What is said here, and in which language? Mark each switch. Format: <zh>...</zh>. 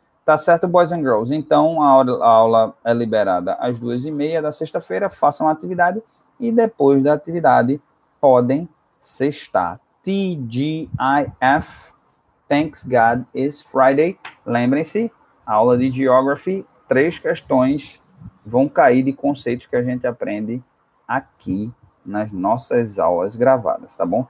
<pt>Tá certo,</pt> <en>boys and girls?</en> <pt>Então, a aula é liberada às 2h30 da sexta-feira. Façam a atividade e depois da atividade podem sextar.</pt> <en>TGIF, Thanks God It's Friday.</en> <pt>Lembrem-se, aula de Geography, 3 questões vão cair de conceitos que a gente aprende aqui nas nossas aulas gravadas, tá bom?</pt>